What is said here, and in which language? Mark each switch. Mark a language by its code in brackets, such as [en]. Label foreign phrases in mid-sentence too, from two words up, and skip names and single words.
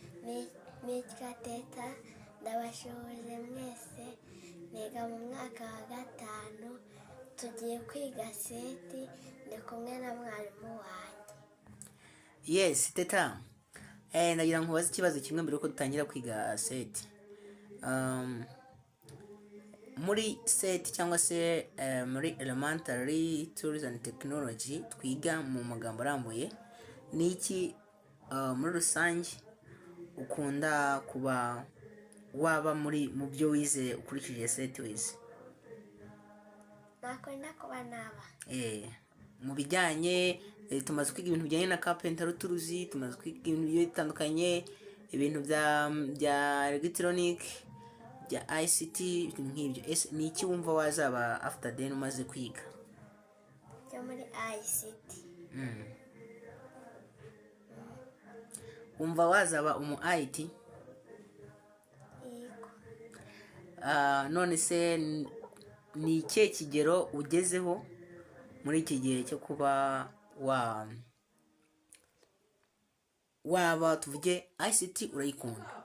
[rw] nitwa TeTa, ndabashoboje mwese, niga mu mwaka wa 5, tugiye kwiga seti, ndi kumwe na mwarimu wanjye. [en] Yes, TeTa. [rw] Nagira nkubaze ikibazo kimwe mbere yuko dutangira kwiga seti. Muri seti cyangwa se muri [en] elementary tools and technology [rw] twiga mu magambo arambuye, ni iki muri rusange ukunda kuba waba mu byo wize ukurikije seti wize? Nakunda kuba naba mu bijyanye tumaze kwiga ibintu bijyanye na carpentry turuzi, tumaze kwiga ibintu bigiye bitandukanye, ibintu bya electronic, bya ICT, ibintu nk'ibyo. Ni iki wumva wazaba [en] after then [rw] umaze kwiga? Byo muri ICT. Wumva wazaba umu IT? Yego. None se ni ikihe kigero ugezeho muri iki gihe cyo kuba waba tuvuge ICT urayikunda?